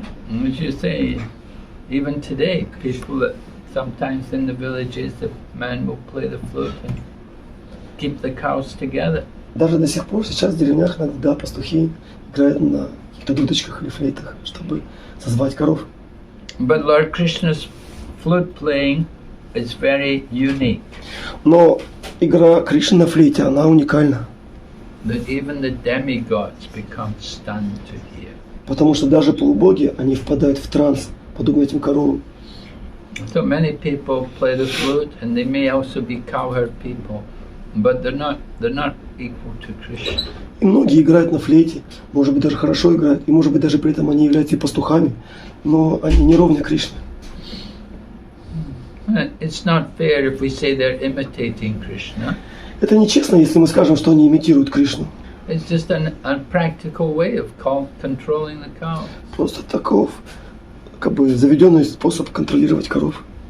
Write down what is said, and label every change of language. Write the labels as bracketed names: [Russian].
[English] As you say, even today, people sometimes in the villages, the man will play the flute and keep the cows together. [Russian] Даже до сих пор сейчас в деревнях иногда пастухи играют на каких-то дудочках или флейтах, чтобы созвать коров. [English] But Lord Krishna's flute playing is very unique. [Russian] Но игра Кришны на флейте, она уникальна. [English] That even the demigods become stunned to hear. [Russian] Потому что даже полубоги, они впадают в транс, подобно этим коровам. [English] So many people play the flute, and they may also be cowherd people, but they're not equal to Krishna. [Russian] И многие играют на флейте, может быть даже хорошо играют, и может быть даже при этом они являются и пастухами, но они не ровня Кришне. [English] It's not fair if we say they're imitating Krishna. [Russian] Это нечестно, если мы скажем, что они имитируют Кришну. [English] It's just an unpractical way of controlling the cows. [Russian] Просто таков, как бы, заведенный способ контролировать коров.